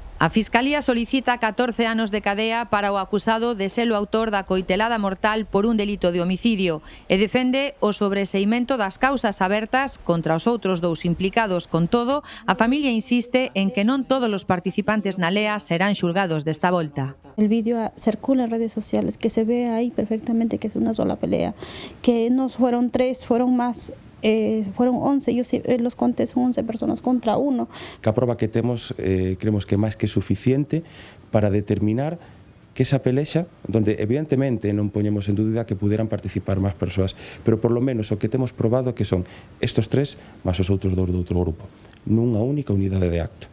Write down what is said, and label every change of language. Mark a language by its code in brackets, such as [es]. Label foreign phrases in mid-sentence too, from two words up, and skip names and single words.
[gl] A Fiscalía solicita 14 anos de cadea para o acusado de ser o autor da coitelada mortal por un delito de homicidio e defende o sobreseimento das causas abertas contra os outros dous implicados. Con todo, a familia insiste en que non todos os participantes na lea serán xulgados desta volta. [es] El vídeo circula en redes sociales, que se ve ahí perfectamente que es una sola pelea, que no fueron 3, fueron más. Fueron 11, yo los conté, son 11 personas contra uno. [gl] Que a prova que temos, creemos que é máis que suficiente para determinar que esa pelexa, donde evidentemente non poñemos en dúbida que puderan participar máis persoas, pero [es] por lo menos [gl] o que temos probado que son estos 3 máis os outros 2 do outro grupo, nunha única unidade de acto.